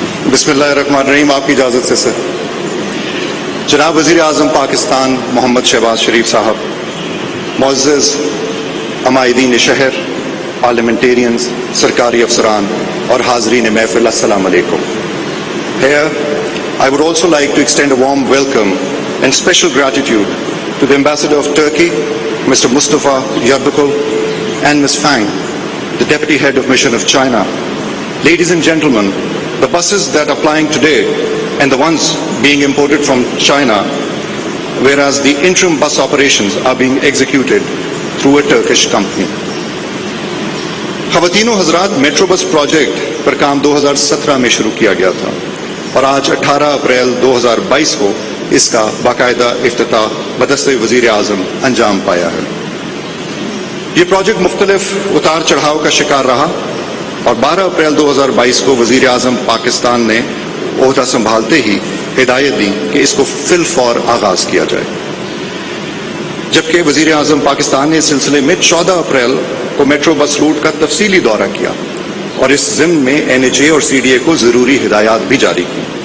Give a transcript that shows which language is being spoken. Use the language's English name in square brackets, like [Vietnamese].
[Urdu] بسم اللہ الرحمن الرحیم. آپ کی اجازت سے سر. جناب وزیر اعظم پاکستان محمد شہباز شریف صاحب, معزز عمائدین شہر, پارلیمنٹیرینز, سرکاری افسران اور حاضرین محفل, السلام علیکم. [English] Here, I would also like to extend a warm welcome and special gratitude to the Ambassador of Turkey, Mr. Mustafa Yarbakul, and Ms. Fang, the Deputy Head of Mission of China. Ladies and gentlemen, the buses that are plying today and the ones being imported from China, whereas the interim bus operations are being executed through a Turkish company. [Urdu] خواتین و حضرات, metro bus project پر کام 2017 میں شروع کیا گیا تھا اور آج 18 اپریل 2022 کو اس کا باقاعدہ افتتاح بدستِ وزیر اعظم انجام پایا ہے. یہ پروجیکٹ مختلف اتار چڑھاؤ کا شکار رہا اور 12 اپریل 2022 کو وزیر اعظم پاکستان نے عہدہ سنبھالتے ہی ہدایت دی کہ اس کو فی الفور آغاز کیا جائے, جبکہ وزیر اعظم پاکستان نے اس سلسلے میں 14 اپریل کو میٹرو بس روٹ کا تفصیلی دورہ کیا اور اس ضمن میں NHA اور CDA کو ضروری ہدایات بھی جاری کی.